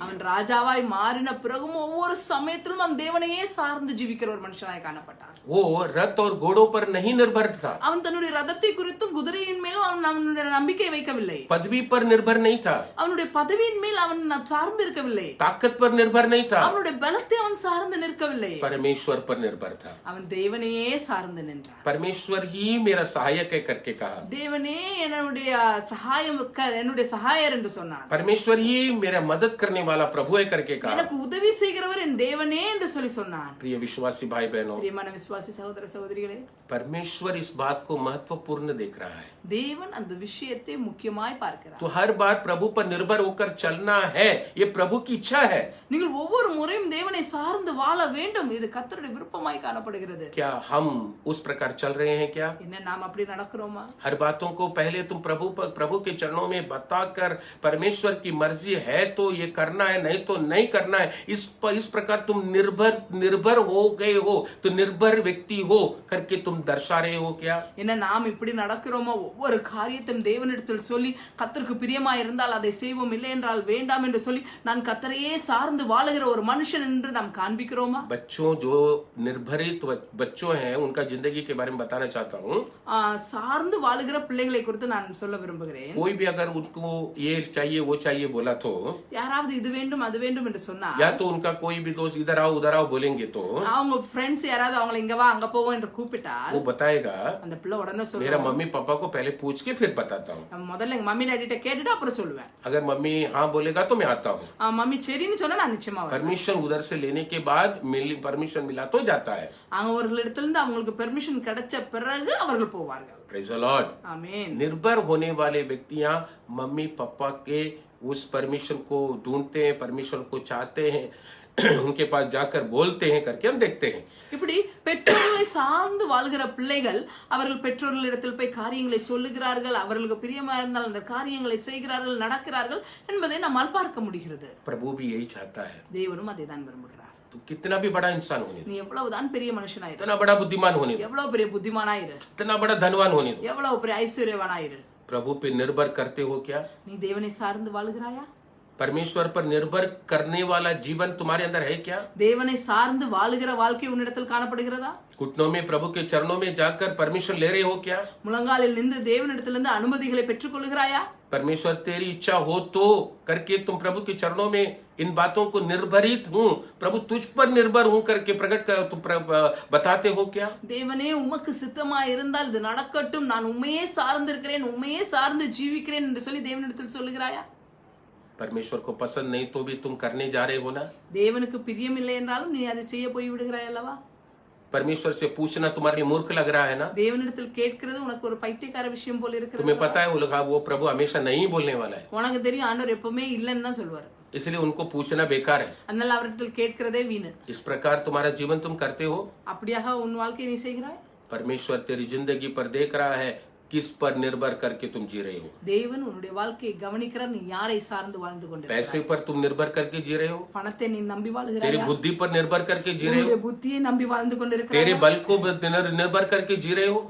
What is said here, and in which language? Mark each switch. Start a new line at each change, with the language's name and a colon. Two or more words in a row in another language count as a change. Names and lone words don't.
Tamil: அவன் ராஜாவாய் மாறின பிறகும் ஒவ்வொரு சமயத்திலும் அவன் தேவனையே சார்ந்து ஜீவிக்கிற ஒரு மனுஷனாய் காணப்பட்டான்.
Hindi: वो रथ और घोड़ों पर नहीं निर्भर था,
Tamil: அவன் தன்னுடைய ரதத்தை குறித்தும் குதிரையின் மேலும் அவனுடைய நம்பிக்கை வைக்கவில்லை.
Hindi: पदवी पर निर्भर नहीं था,
Tamil: அவனுடைய பதவியின் மேல் அவன் சார்ந்து இருக்கவில்லை.
Hindi: ताकत पर निर्भर नहीं था,
Tamil: அவனுடைய பலத்தை அவன் சார்ந்து நிற்கவில்லை.
Hindi: परमेश्वर पर निर्भर था।
Tamil: அவன் தேவனையே சார்ந்து நின்றான்.
Hindi: परमेश्वर ही मेरा सहायक है करके कहा,
Tamil: தேவனே என்னுடைய சகாயர் என்று சொன்னான்.
Hindi: परमेश्वर ही मेरा मदद करने वाला प्रभु है करके कहा।
Tamil: எனக்கு உதவி செய்கிறவர் என் தேவனே என்று சொல்லி சொன்னான்.
Hindi: प्रिय विश्वासी भाई बहनों,
Tamil: பிரியமான விசுவாசி சகோதர சகோதரிகளே,
Hindi: परमेश्वर इस बात को महत्वपूर्ण देख रहा है।
Tamil: தேவன் அந்த விஷயத்தை முக்கியமாய் பார்க்கிறார்.
Hindi: तो हर बार प्रभु पर निर्भर होकर चलना है, ये प्रभु की इच्छा है।
Tamil: நீங்கள் ஒவ்வொரு முறையும் தேவனை சார்ந்து வாழ வேண்டும், இது கர்த்தருடைய விருப்பமாய் காணப்படுகிறது.
Hindi: क्या हम उस प्रकार चल रहे हैं? क्या
Tamil: என்ன நாம் அப்படி நடக்கிறோமா?
Hindi: हर बातों को पहले तुम प्रभु के चरणों में बताकर परमेश्वर की मर्जी है तो ये करना है, नहीं तो नहीं करना है, इस प्रकार तुम निर्भर हो गए हो, तो निर्भर व्यक्ति हो करके तुम दर्शा रहे हो क्या?
Tamil: என்ன நாம் இப்படி நடக்கிறோமா? ஒவ்வொரு காரியத்தையும் தேவனிடத்தில் சொல்லி கர்த்தருக்கு பிரியமாய் இருந்தால் அதை செய்வோம், இல்லை என்றால் வேண்டாம் என்று சொல்லி நான் கர்த்தரையே சார்ந்து வாழுகிற ஒரு மனுஷன் என்று நாம் காண்பிக்கிறோமா?
Hindi: बच्चों जो निर्भरित बच्चों हैं उनका जिंदगी के बारे में बताना चाहता हूँ।
Tamil: சார்ந்து வாழுகிற பிள்ளைகளை குறித்து நான் சொல்ல விரும்புகிறேன்.
Hindi: कोई भी अगर उनको ये चाहिए वो चाहिए बोला तो,
Tamil: யாராவது இது வேண்டும் அது வேண்டும் என்று சொன்னா,
Hindi: या तो उनका कोई भी दोस्त इधर आओ बोलेंगे तो
Tamil: அவங்க ஃப்ரெண்ட்ஸ் யாராவது அவங்களை இங்க வா அங்க போவோம் என்று கூப்பிட்டால்
Hindi: वो बताएगा,
Tamil: அந்த பிள்ளை உடனே
Hindi: मेरा
Tamil: சொல்லுவாங்க,
Hindi: मम्मी पापा को पहले पूछ के फिर बताता हूँ।
Tamil: முதல்ல எங்க மம்மி டாடிட்ட கேட்டுட்டு அப்புறம் சொல்லுவேன்.
Hindi: अगर मम्मी हाँ बोलेगा तो मैं आता हूँ।
Tamil: மம்மி சரின்னு சொன்னா நான் நிச்சயமா வரேன்.
Hindi: परमिशन उधर से लेने के बाद परमिशन मिला तो जाता है।
Tamil: அவர்களிடத்திலிருந்து அவங்களுக்கு பெர்மிஷன் கிடைச்ச பிறகு அவர்கள் போவார்கள்.
English: Praise the Lord.
Tamil: ஆமென்.
Hindi: निर्भर होने वाले व्यक्तियां मम्मी पापा के उस परमिशन को ढूंढते हैं, परमिशन को चाहते हैं, उनके पास जाकर बोलते हैं करके हम देखते हैं।
Tamil: இப்படி பெற்றோர்களை சார்ந்து வாழ்கிற பிள்ளைகள் அவர்கள் பெற்றோர்களிடத்தில் போய் காரியங்களை சொல்லுகிறார்கள், அவர்களுக்கு பிரியமா இருந்தால் அந்த காரியங்களை செய்கிறார்கள், நடக்கிறார்கள் என்பதை நம்மால் பார்க்க முடிகிறது.
Hindi: प्रभु भी यही चाहता है।
Tamil: தேவனும் அதை தான் விரும்புகிறார்.
Hindi: तो कितना भी बड़ा इंसान होने दो,
Tamil: நீ எவ்வளவுதான் பெரிய மனுஷனாயிரு,
Hindi: कितना बड़ा बुद्धिमान होने दो,
Tamil: எவ்வளவு பெரிய புத்திமானாயிரு,
Hindi: कितना बड़ा धनवान होने दो,
Tamil: எவ்வளவு பெரிய ஐஸ்வர்யவானாயிரு,
Hindi: प्रभु पे निर्भर करते हो क्या?
Tamil: நீ தேவனை சார்ந்து வாழுகிறாயா?
Hindi: परमेश्वर पर निर्भर करने वाला जीवन तुम्हारे अंदर है क्या?
Tamil: தேவனை சார்ந்து வாழுகிற வாழ்க்கை உன்னிடத்தில் காணப்படுகிறதா?
Hindi: घुटनों में प्रभु के चरणों में जाकर परमिशन ले रहे हो क्या?
Tamil: முழங்காலில் நின்று தேவனிடத்திலிருந்து அனுமதிகளை பெற்றுக் கொள்கிறாயா?
Hindi: परमेश्वर तेरी इच्छा हो तो करके तुम प्रभु के चरणों में इन बातों को निर्भरित हूँ, प्रभु तुझ पर निर्भर हूँ करके प्रकट कर तुम बताते हो क्या?
Tamil: தேவனே உமக்கு சித்தமா இருந்தால் இது நடக்கட்டும், நான் உண்மையே சார்ந்து இருக்கிறேன், உண்மையே சார்ந்து ஜீவிக்கிறேன் என்று சொல்லி தேவனிடத்தில் சொல்லுகிறாயா?
Hindi: परमेश्वर को पसंद नहीं तो भी तुम करने जा रहे हो ना?
Tamil: தேவனுக்கு பிரியம் இல்லை என்றாலும் நீ அதை செய்ய போய் விடுகிறாய் அல்லவா?
Hindi: परमेश्वर से पूछना तुम्हारे लिए मूर्ख लग रहा है ना?
Tamil: தேவனிடத்தில் கேட்கிறது உனக்கு ஒரு பைத்தியக்கார விஷயம் போல இருக்கிறது.
Hindi: तुम्हें पता है वो प्रभु हमेशा नहीं बोलने वाला है,
Tamil: உனக்கு தெரியும் ஆண்டவர் எப்பவுமே இல்லைன்னு தான் சொல்வார்.
Hindi: इसलिए उनको पूछना बेकार है।
Tamil: அதனால அவரிடத்தில் கேட்கிறதே வீணு.
Hindi: इस प्रकार तुम्हारा जीवन तुम करते हो?
Tamil: அப்படியாக உன் வாழ்க்கையை நீ செய்கிறாய்?
Hindi: परमेश्वर तेरी जिंदगी पर देख रहा है, किस पर निर्भर करके तुम जी रहे हो।
Tamil: தேவன் உன்னுடைய வாழ்க்கையை கவனிக்கிறார், நீ யாரை சார்ந்து வாழ்ந்து கொண்டிருக்கிறாய்?
Hindi: पैसे पर तुम निर्भर करके जी रहे हो,
Tamil: பணத்தை நீ நம்பி
Hindi: तेरी
Tamil: வாழ்கிறாயா?
Hindi: बुद्धि पर निर्भर करके जी रहे हो,
Tamil: உன்னுடைய புத்தியை நம்பி வாழ்ந்து
Hindi: तेरे
Tamil: கொண்டிருக்கிறாயா?
Hindi: बल को निर्भर करके जी रहे हो।